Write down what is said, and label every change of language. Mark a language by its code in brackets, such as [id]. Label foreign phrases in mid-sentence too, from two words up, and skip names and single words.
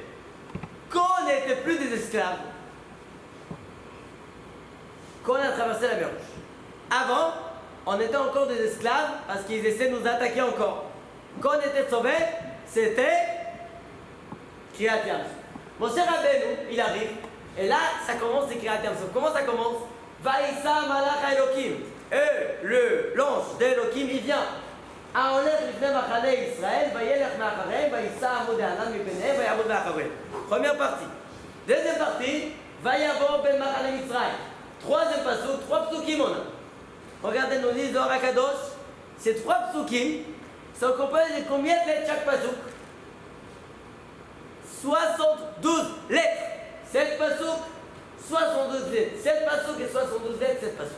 [fr] Quand on n'était plus des esclaves, quand on a traversé la mer Rouge, avant, on était encore des esclaves parce qu'ils essaient de nous attaquer encore. Quand on était sauvés, c'était [he] קריעת ים סוף. [fr] Mon cher Rabbeinu, il arrive, et là, ça commence, c'est [he] קריעת ים סוף. [fr] Comment ça commence? [he] ויסע מלאך אלוהים. [fr] L'ange d'Elohim, il vient. [he] ההולך לפני מחנה ישראל, וילך מאחריהם, ויישא עמוד הענן מפניהם, ויעמוד מאחריהם. [fr] Première partie. Deuxième partie, [he] ויבוא בין מחנה מצרים. [fr] Troisième pasuk, 3 psukim on a. Regardez, nous dit Zohar HaKadosh, ces 3 psukim sont composés de combien de lettres chaque pasuk? 72 lettres. 7 pasuk, 72 lettres. 7 pasuk et 72 lettres, 7 pasuk.